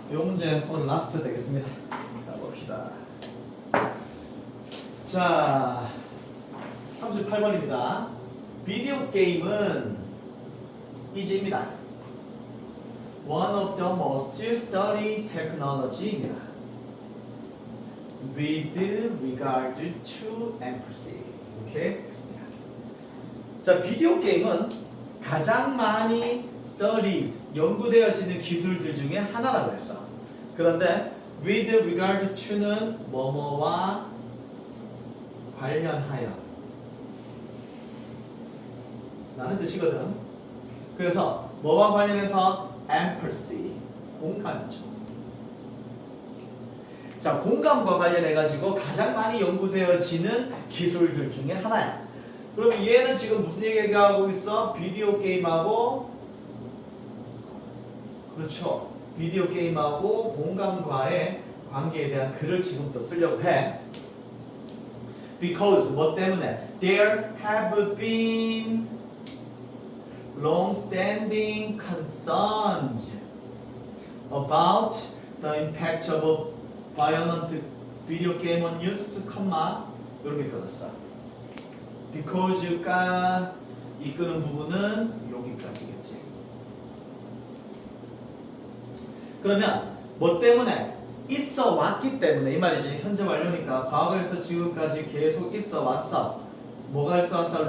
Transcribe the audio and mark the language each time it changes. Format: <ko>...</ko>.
<ko>이 문제 오늘 라스트 되겠습니다. 가봅시다. 자, 38번입니다. 비디오 게임은 이지입니다.</ko> <en>One of the most studied technology입니다. With regard to empathy.</en> <ko>이렇게 했습니다. 자, 비디오 게임은 가장 많이 studied, 연구되어지는 기술들 중에 하나라고 했어. 그런데 with regard to는 뭐뭐와 관련하여 라는 뜻이거든. 그래서 뭐와 관련해서 empathy, 공감이죠. 자, 공감과 관련해가지고 가장 많이 연구되어지는 기술들 중에 하나야. 그럼 얘는 지금 무슨 얘기하고 있어? 비디오 게임하고, 그렇죠, 비디오 게임하고 공감과의 관계에 대한 글을 지금부터 쓰려고 해. Because 뭐 때문에?</ko> <en>There have been long-standing concerns about the impact of violent video game on youth,</en> <ko>이렇게 끊었어. Because가 이끄는 부분은 여기까지겠지. 그러면 뭐 때문에? 있어 왔기 때문에 이 말이지. 현재 완료니까 과거에서 지금까지 계속 있어 왔어. 뭐가 있어 왔어?</ko>